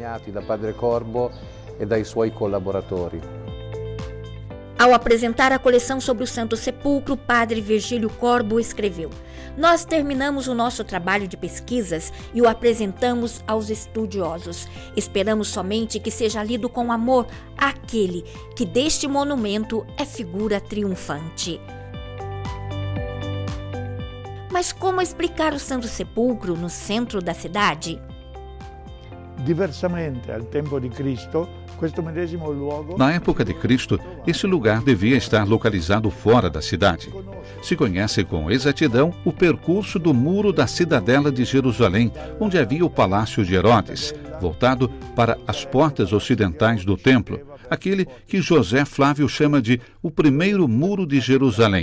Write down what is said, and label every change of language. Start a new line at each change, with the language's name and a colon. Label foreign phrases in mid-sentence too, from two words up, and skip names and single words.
Portuguese: Ao apresentar a coleção sobre o Santo Sepulcro, Padre Virgílio Corbo escreveu: "Nós terminamos o nosso trabalho de pesquisas e o apresentamos aos estudiosos. Esperamos somente que seja lido com amor aquele que deste monumento é figura triunfante." Mas como explicar o Santo Sepulcro no centro da cidade?
Italian: Diversamente al tempo di Cristo, questo medesimo luogo...
Portuguese: Na época de Cristo, esse lugar devia estar localizado fora da cidade. Se conhece com exatidão o percurso do muro da cidadela de Jerusalém, onde havia o palácio de Herodes, voltado para as portas ocidentais do templo, aquele que José Flávio chama de o primeiro muro de Jerusalém.